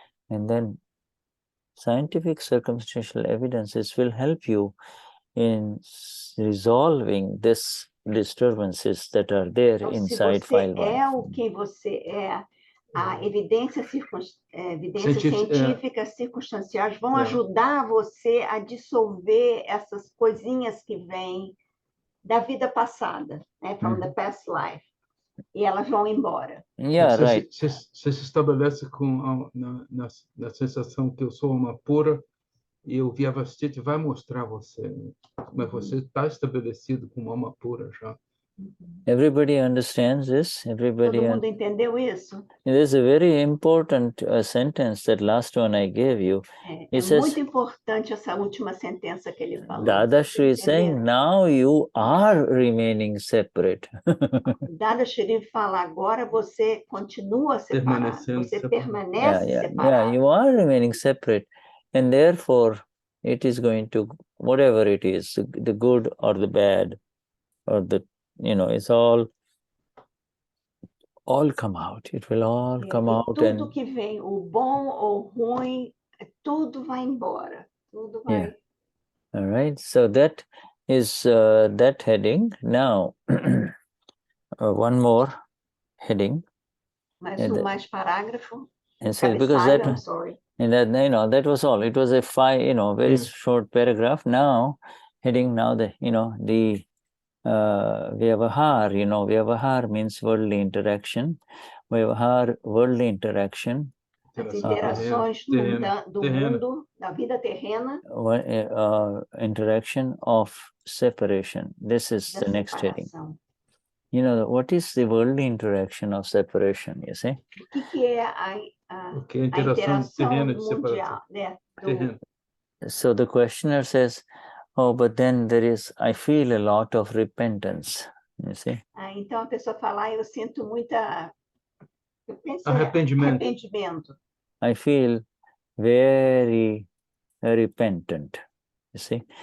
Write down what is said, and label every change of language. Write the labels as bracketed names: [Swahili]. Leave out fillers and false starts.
[English] And then scientific circumstantial evidences will help you in resolving this disturbances that are there inside file 1. [Portuguese] Se você é o que você é, a evidência científica circunstanciais vão ajudar você a dissolver essas coisinhas que vêm da vida passada, né? [English] From the past life. [Portuguese] E elas vão embora. [English] Yeah, right. [Portuguese] Você se estabelece na sensação que eu sou uma pura e o Vyavastiti vai mostrar você, mas você está estabelecido como uma pura já. [English] Everybody understands this? Everybody [Portuguese] Todo mundo entendeu isso? [English] There's a very important sentence, that last one I gave you. [Portuguese] É muito importante essa última sentença que ele falou. [English] Dadashri is saying, now you are remaining separate. [Portuguese] Dadashri fala, agora você continua separado, você permanece separado. [English] Yeah, you are remaining separate. And therefore, it is going to, whatever it is, the good or the bad, or the it's all come out. It will all come out. [Portuguese] Tudo que vem, o bom ou ruim, tudo vai embora. Tudo vai. [English] Yeah. All right. So that is that heading. Now, one more heading. [Portuguese] Mais parágrafo. [English] And so because that, sorry. And that that was all. It was a very short paragraph. Now, heading now the Vyavahar, Vyavahar means worldly interaction. Vyavahar, worldly interaction. [Portuguese] As interações do mundo, da vida terrena. [English] Interaction of separation. This is the next heading. What is the worldly interaction of separation, you see? [Portuguese] O que é a interação mundial, né? [English] So the questioner says, oh, but then I feel a lot of repentance, you see? [Portuguese] Então a pessoa fala, eu sinto muita arrependimento. [English] I feel very repentant, you see?